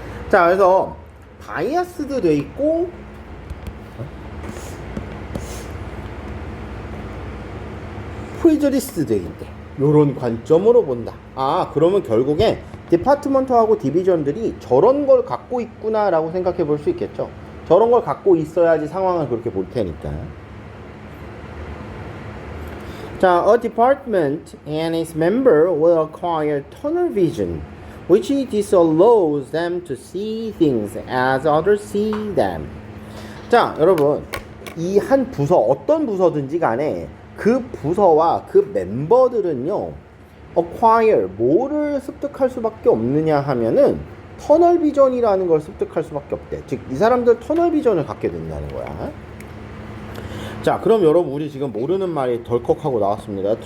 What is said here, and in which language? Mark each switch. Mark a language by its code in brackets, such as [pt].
[ko] 자, 그래서 바이아스도 돼 있고 프리저리스도 돼 있대. 요런 관점으로 본다. 아, 그러면 결국에 디파트먼트하고 디비전들이 저런 걸 갖고 있구나 라고 생각해 볼 수 있겠죠. 저런 걸 갖고 있어야지 상황을 그렇게 볼 테니까. [en] 자, a department and its member will acquire tunnel vision, which disallows them to see things as others see them. [ko] 자, 여러분, 이 한 부서, 어떤 부서든지 간에 그 부서와 그 멤버들은요, acquire, 뭐를 습득할 수밖에 없느냐 하면은 터널 비전이라는 걸 습득할 수밖에 없대. 즉, 이 사람들 터널 비전을 갖게 된다는 거야. 자, 그럼 여러분, 우리 지금 모르는 말이 덜컥하고 나왔습니다.